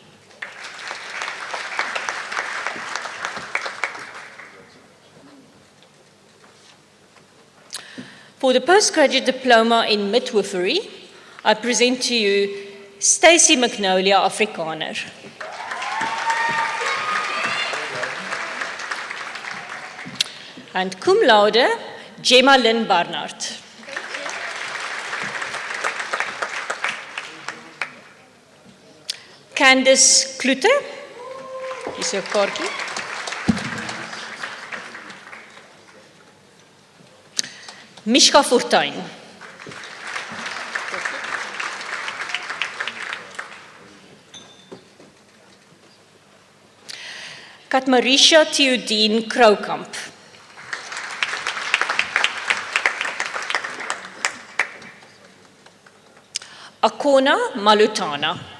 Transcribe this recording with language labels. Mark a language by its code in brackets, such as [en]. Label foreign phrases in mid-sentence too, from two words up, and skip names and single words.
[en] For the postgraduate diploma in midwifery, I present to you Stacey Magnolia Afrikaner. And cum laude, Gemma Lynn Barnard. [af] Candice Klute, is jou kaartjie. [en] Mishka Fortuin. Katmarisha Theodine Kroukamp. Akona Malutana.